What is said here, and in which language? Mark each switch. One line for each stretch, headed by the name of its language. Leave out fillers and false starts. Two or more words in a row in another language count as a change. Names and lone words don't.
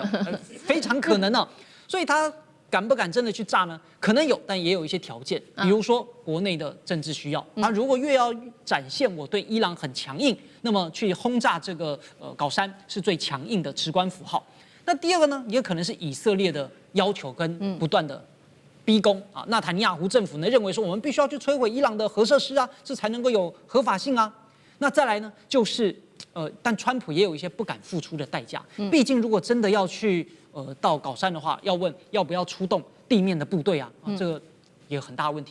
Chinese: 非常可能啊。所以他。敢不敢真的去炸呢？可能有，但也有一些條件，比如說國內的政治需要。他如果越要展現我對伊朗很強硬，那麼去轟炸這個稿山是最強硬的直觀符號。那第二個呢，也可能是以色列的要求跟不斷的逼宮啊。納坦尼亞胡政府呢認為說，我們必須要去摧毀伊朗的核設施啊，這才能夠有合法性啊。那再來呢，就是但川普也有一些不敢付出的代價。畢竟如果真的要去到稿山的話，要問要不要出動地面的部隊啊，這個也有很大問題。